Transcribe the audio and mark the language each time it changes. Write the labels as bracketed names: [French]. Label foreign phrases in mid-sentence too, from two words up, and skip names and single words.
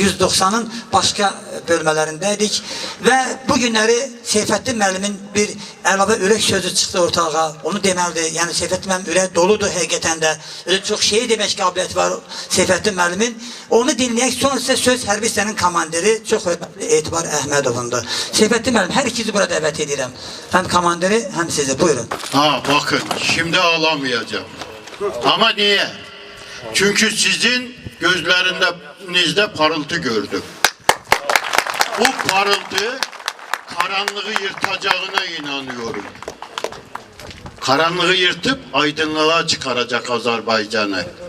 [Azerbaijani] 190-ın başqa bölmələrində idik. Və bu günləri Seyfəddin müəllimin bir əlavə ürək sözü çıxdı ortalığa. Onu deməlidir. Yəni Seyfəddin müəllim ürək doludur həqiqətən də. Öyle çox şey demək qabiliyyəti var Seyfəddin müəllimin. Onu dinləyək. Sonra sizə söz hərbi hissənin komandiri çox hörmətli Etibar Əhmədovundur. Seyfəddin müəllim, hər ikinizi burada dəvət edirəm. Həm komandiri, həm sizi. Buyurun. [Turkish] Bakın, şimdi ağlamayacağım. Ama niye? Çünkü sizin gözlerinizde parıltı gördüm. Bu parıltı karanlığı yırtacağına inanıyorum. Karanlığı yırtıp aydınlığa çıkaracak Azerbaycan'ı.